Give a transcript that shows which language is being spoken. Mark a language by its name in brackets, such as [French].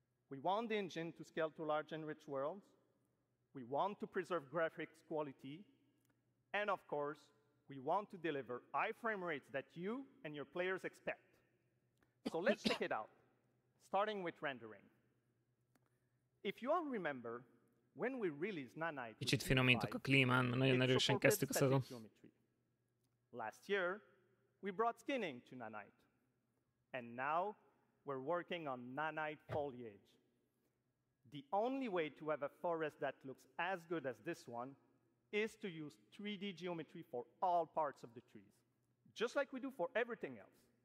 [English] We want the engine to scale to large and rich worlds. We want to preserve graphics quality. And of course, we want to deliver high frame rates that you and your players expect. So let's check it out, starting with rendering. If you all remember, when we released Nanite, [Hungarian] Kicsit finomítok a klímán, mert nagyon erősen kezdtük a szezon. [English] Last year, we brought skinning to Nanite. And now, we're working on Nanite foliage. The only way to have a forest that looks as good as this one is to use 3D geometry for all parts of the trees, just like we do for everything else.